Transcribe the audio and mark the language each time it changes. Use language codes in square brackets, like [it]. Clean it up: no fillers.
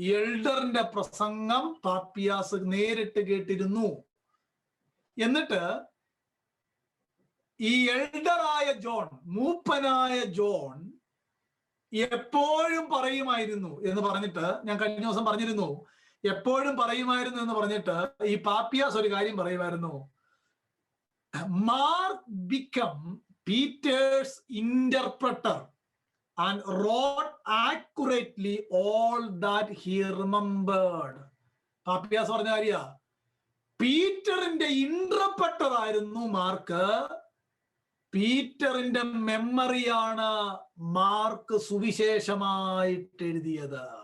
[ml] എൽഡറിന്റെ പ്രസംഗം പാപ്പിയാസ് നേരിട്ട് കേട്ടിരുന്നു. എന്നിട്ട് ഈ എൽഡറായ ജോൺ, മൂപ്പനായ ജോൺ എപ്പോഴും പറയുമായിരുന്നു എന്ന് പറഞ്ഞിട്ട്, ഞാൻ കഴിഞ്ഞ ദിവസം പറഞ്ഞിരുന്നു, എപ്പോഴും പറയുമായിരുന്നു എന്ന് പറഞ്ഞിട്ട് ഈ പാപ്പിയാസ് ഒരു കാര്യം പറയുമായിരുന്നു. [en] Mark become Peter's interpreter and wrote accurately all that he remembered. [ml] പാപ്പിയാസ് പറഞ്ഞ കാര്യ, പീറ്ററിന്റെ ഇന്റർപ്രട്ടർ ആയിരുന്നു മാർക്ക്. പീറ്ററിന്റെ മെമ്മറിയാണ് മാർക്ക് സുവിശേഷമായിട്ട് എഴുതിയത്.